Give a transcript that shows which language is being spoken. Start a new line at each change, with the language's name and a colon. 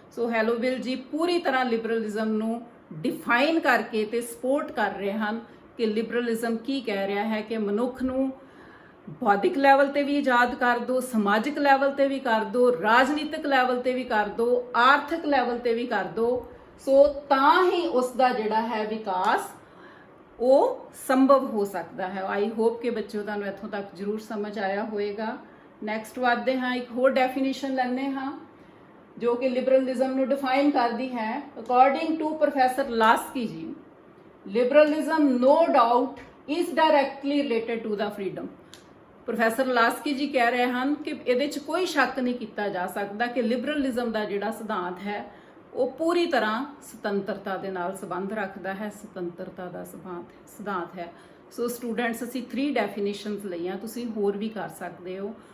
Punjabi: ਸੋ ਹੈਲੋਵਿਲ ਜੀ ਪੂਰੀ ਤਰ੍ਹਾਂ ਲਿਬਰਲਿਜ਼ਮ ਨੂੰ ਡਿਫਾਈਨ ਕਰਕੇ ਤੇ ਸਪੋਰਟ ਕਰ ਰਹੇ ਹਨ ਕਿ ਲਿਬਰਲਿਜ਼ਮ ਕੀ ਕਹਿ ਰਿਹਾ ਹੈ ਕਿ ਮਨੁੱਖ ਨੂੰ ਬੌਧਿਕ ਲੈਵਲ ਤੇ ਵੀ ਆਜ਼ਾਦ ਕਰ ਦਿਓ, ਸਮਾਜਿਕ ਲੈਵਲ ਤੇ ਵੀ ਕਰ ਦਿਓ, ਰਾਜਨੀਤਿਕ ਲੈਵਲ ਤੇ ਵੀ ਕਰ ਦਿਓ, ਆਰਥਿਕ ਲੈਵਲ ਤੇ ਵੀ ਕਰ ਦਿਓ। ਸੋ ਤਾਂ ਹੀ ਉਸ ਦਾ ਜਿਹੜਾ ਹੈ ਵਿਕਾਸ ਉਹ ਸੰਭਵ ਹੋ ਸਕਦਾ ਹੈ।
English: I hope
Punjabi: ਕਿ ਬੱਚਿਓ ਤੁਹਾਨੂੰ ਇੱਥੋਂ ਤੱਕ ਜ਼ਰੂਰ ਸਮਝ ਆਇਆ ਹੋਵੇਗਾ। ਨੈਕਸਟ ਵਧਦੇ ਹਾਂ, ਇੱਕ ਹੋਰ ਡੈਫੀਨੇਸ਼ਨ ਲੈਂਦੇ ਹਾਂ ਜੋ ਕਿ ਲਿਬਰਲਿਜ਼ਮ ਨੂੰ ਡਿਫਾਈਨ ਕਰਦੀ ਹੈ।
English: According to professor Laski ji, liberalism no doubt is directly related to the freedom।
Punjabi: Professor ਲਾਸਕੀ ਜੀ ਕਹਿ ਰਹੇ ਹਨ ਕਿ ਇਹਦੇ 'ਚ ਕੋਈ ਸ਼ੱਕ ਨਹੀਂ ਕੀਤਾ ਜਾ ਸਕਦਾ ਕਿ ਲਿਬਰਲਿਜ਼ਮ ਦਾ ਜਿਹੜਾ ਸਿਧਾਂਤ ਹੈ ਉਹ ਪੂਰੀ ਤਰ੍ਹਾਂ ਸੁਤੰਤਰਤਾ ਦੇ ਨਾਲ ਸੰਬੰਧ ਰੱਖਦਾ ਹੈ, ਸੁਤੰਤਰਤਾ ਦਾ ਸਿਧਾਂਤ ਹੈ। ਸੋ ਸਟੂਡੈਂਟਸ ਅਸੀਂ 3 ਡੈਫੀਨੇਸ਼ਨਸ ਲਈਆਂ, ਤੁਸੀਂ ਹੋਰ ਵੀ ਕਰ ਸਕਦੇ ਹੋ।